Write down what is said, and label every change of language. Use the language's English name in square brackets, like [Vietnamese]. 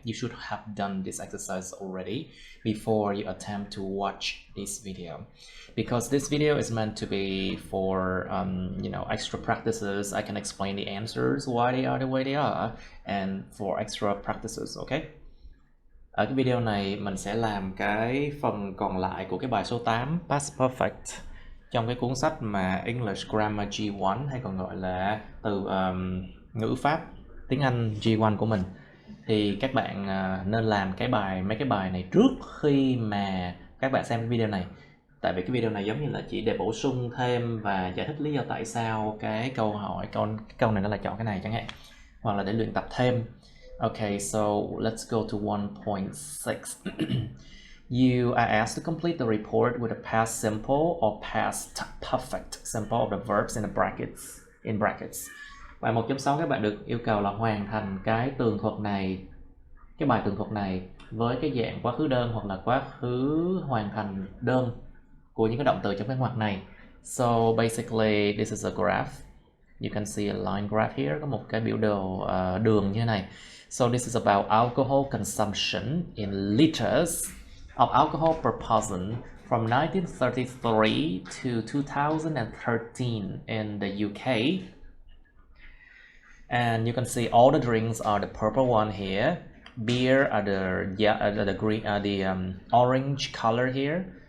[English] You should have done this exercise already before you attempt to watch this video. Because this video is meant to be for, extra practices. I can explain the answers, why they are the way they are, and for extra practices, okay? [Vietnamese] Ở cái video này mình sẽ làm cái phần còn lại của cái bài số 8 Past Perfect trong cái cuốn sách mà English Grammar G1 hay còn gọi là từ ngữ pháp tiếng Anh G1 của mình. Thì các bạn nên làm mấy cái bài này trước khi mà các bạn xem cái video này. Tại vì cái video này giống như là chỉ để bổ sung thêm và giải thích lý do tại sao cái câu này nó lại chọn cái này chẳng hạn, hoặc là để luyện tập thêm. [English] Okay, so let's go to 1.6. You are asked to complete the report with a past simple or past perfect simple of the verbs in brackets. [Vietnamese] Bài 1.6 các bạn được yêu cầu là hoàn thành cái tường thuật này, cái bài tường thuật này với cái dạng quá khứ đơn hoặc là quá khứ hoàn thành đơn của những cái động từ trong cái ngoặc này. [English] So basically this is a graph. You can see a line graph here, [Vietnamese] có một cái biểu đồ đường như thế này. [English] So this is about alcohol consumption in liters of alcohol per person from 1933 to 2013 in the UK. And you can see all the drinks are the purple one here. Beer are the green, orange color here.